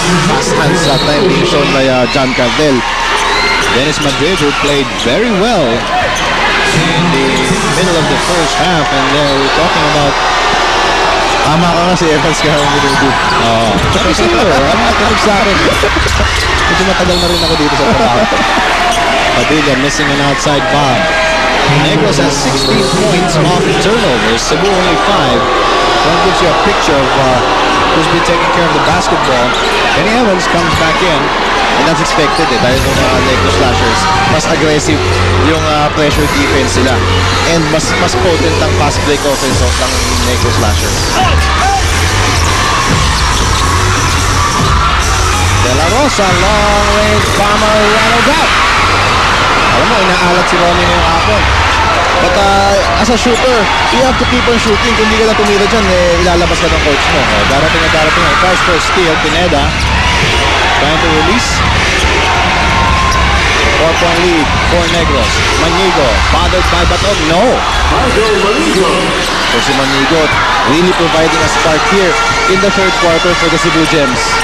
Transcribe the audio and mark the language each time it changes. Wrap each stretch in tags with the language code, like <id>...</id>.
<en>Fast hands that time being shown by John Cardell. Dennis Madrid, who played very well in the middle of the first half, and we're talking about</en> <tl>Tama ka nga si Evans ka ang minuto. sabi sa iyo, nakinig sa akin. Medyo matagal na rin ako dito sa trabaho.</tl> <en>Padilla missing an outside bomb. Negros has 16 points off turnovers. Cebu only 5. That gives you a picture of who's been taking care of the basketball. Kenny Evans comes back in. And that's expected</en> <tl>dahil yung</tl> <en>Negro Slashers, mas aggressive yung pressure defense sila.</en> <tl>And mas potent ang fast break offense ng Negro Slashers.</tl> <en>De La Rosa, long range bomber, rattles out.</en> <tl>Alam mo, inaalat si Ronnie ngayong hapon.</tl> <en>But as a shooter, you have to keep on shooting.</en> <tl>Kung hindi ka na tumira dyan, ilalabas ka ng coach mo. Darating na. Tries for a steal.</tl> <en>Pineda trying to release. 4-point lead for Negros. Manigo, bothered by Batog. No. So si Manigo really providing a spark here in the third quarter for the Cebu Gems.</en>